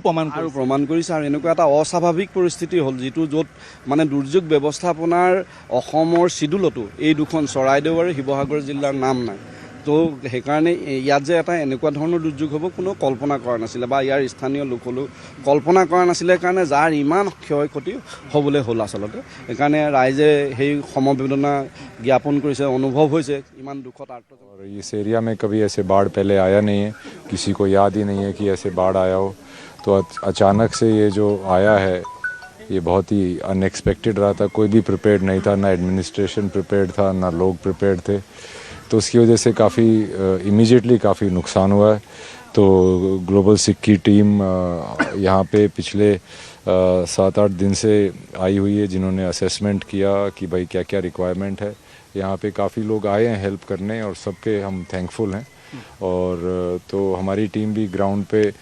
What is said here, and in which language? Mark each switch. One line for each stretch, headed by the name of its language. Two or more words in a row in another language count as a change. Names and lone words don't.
Assamese: প্ৰমাণ কৰিছে আৰু এনেকুৱা এটা অস্বাভাৱিক পৰিস্থিতি হ'ল যিটো য'ত মানে দুৰ্যোগ ব্যৱস্থাপনাৰ অসমৰ চিডুলতো এই দুখন চৰাইদেউ আৰু শিৱসাগৰ জিলাৰ নাম নাই তো সেইকাৰণে ইয়াত যে এটা এনেকুৱা ধৰণৰ দুৰ্যোগ হ'ব কোনো কল্পনা কৰা নাছিলে বা ইয়াৰ স্থানীয় লোকসকলেও কল্পনা কৰা নাছিলে কাৰণে যাৰ ইমান ক্ষয় ক্ষতি হ'বলৈ হ'ল আচলতে সেইকাৰণে ৰাইজে সেই সমবেদনা জ্ঞাপন কৰিছে অনুভৱ হৈছে ইমান দুখত আৰ্ত
Hindi: इस एरिया में कभी ऐसे बाढ़ पहले आया नहीं है किसी को याद ही नहीं है कि ऐसे बाढ़ आया हो तो अचानक से ये जो आया है ये बहुत ही अनएक्सपेक्टेड रहा था कोई भी प्रिपेयर्ड नहीं था ना एडमिनिस्ट्रेशन प्रिपेयर्ड था ना लोग प्रिपेयर्ड थे तो उसकी वजह से काफ़ी इमीडिएटली काफ़ी नुकसान हुआ है तो ग्लोबल सिक की टीम यहाँ पे पिछले 7-8 दिन से आई हुई है जिन्होंने असेसमेंट किया कि भाई क्या क्या रिक्वायरमेंट है यहाँ पे काफ़ी लोग आए हैं हेल्प करने और सबके हम थैंकफुल हैं और तो हमारी टीम भी ग्राउंड पे